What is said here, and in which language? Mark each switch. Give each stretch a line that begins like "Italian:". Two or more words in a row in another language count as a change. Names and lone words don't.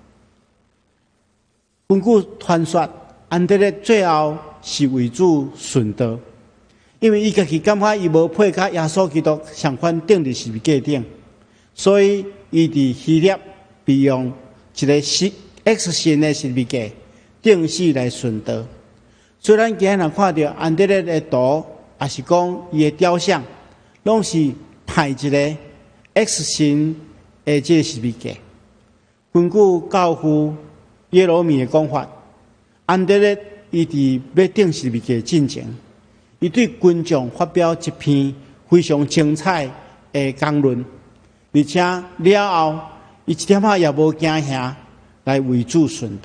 Min Nan Chinese: 根据传说，安德烈最后是为主殉道，因为伊家己感觉伊无配甲耶稣基督相款钉伫十字架顶，所以伊伫希腊被用一个 X 型的十字架钉死来殉道。虽然今日看到安德烈的图，也是讲伊的雕像，拢是派一个 X 型的这个十字架。根据教父耶罗米的讲法，安德烈伊伫要钉十字架进前，伊对群众发表一篇非常精彩的讲论，而且了后伊一点仔也无惊吓来为主殉道。